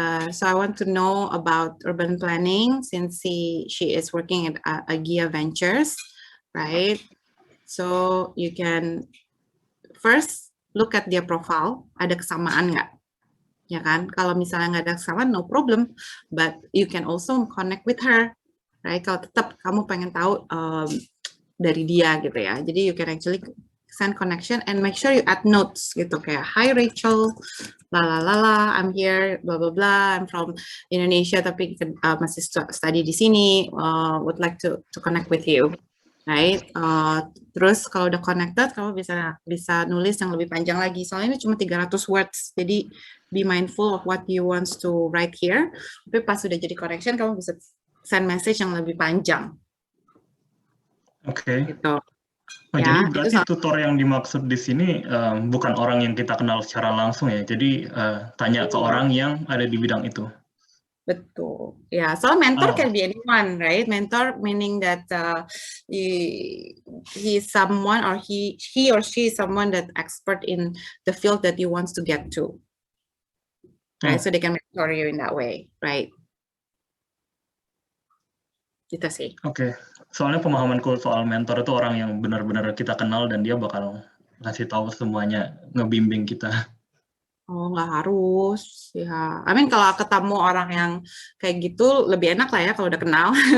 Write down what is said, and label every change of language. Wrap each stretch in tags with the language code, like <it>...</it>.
<en>So I want to know about urban planning since she is working at Agia Ventures, right? So you can first look at their profile,</en> <id>ada kesamaan nggak? Ya kan? Kalau misalnya nggak ada kesamaan,</id> <en>no problem. But you can also connect with her, right?</en> <id>Kalau tetap kamu pengen tahu dari dia gitu ya.</id> <en>Jadi you can actually send connection and make sure you add notes</en> <id>gitu kayak,</id> <en>hi Rachel, la I'm here, blah blah blah, I'm from Indonesia</en> <id>tapi masih</id> <en>study</en> <id>di sini,</id> <en>would like to connect with you.</en> <id>Right, terus kalau udah connected, kamu bisa nulis yang lebih panjang lagi. Soalnya ini cuma</id> <en>300 words, jadi be mindful of what you want to write here.</en> <id>Tapi pas sudah jadi connection, kamu bisa</id> <en>send message</en> <id>yang lebih panjang. Oke. Gitu. Oh, ya, jadi berarti tutor yang dimaksud di sini bukan orang yang kita kenal secara langsung ya. Jadi tanya ke orang yang ada di bidang itu. Betul.</id> <en>Ya, so mentor can be anyone, right? Mentor meaning that he is someone or he or she is someone that expert in the field that you want to get to. Right? So they can mentor you in that way, right?</en> <id>Gitu sih. Oke. Soalnya pemahamanku soal mentor itu orang yang benar-benar kita kenal dan dia bakal ngasih tahu semuanya, ngebimbing kita. Oh, nggak harus, ya.</id> <en>I mean</en> <id>kalau ketemu orang yang kayak gitu lebih enak lah ya kalau udah kenal.</id>